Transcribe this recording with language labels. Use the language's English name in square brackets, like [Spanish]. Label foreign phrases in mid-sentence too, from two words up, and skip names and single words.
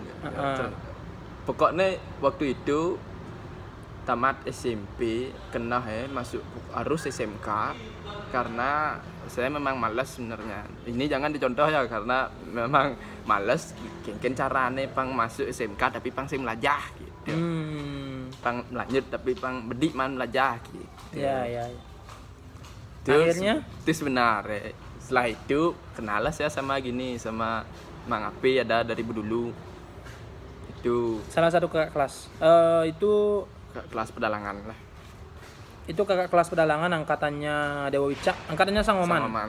[Indonesian] Pokoknya waktu itu tamat SMP kena masuk harus SMK karena saya memang malas sebenarnya. Ini jangan dicontoh ya karena memang malas mungkin [Balinese] carane pang [Indonesian] masuk SMK tapi pang saya melajah gitu. [Balinese] Pang lanjut tapi pang bedik man melajah gitu. [Indonesian] Ya. Terus, Akhirnya itu sebenarnya setelah itu kenalah saya sama Mang Api ada dari dulu. Itu salah satu kakak kelas. Itu kelas pedalangan lah. Itu kakak kelas pedalangan angkatannya Dewa Wicak, angkatannya Sang Oman.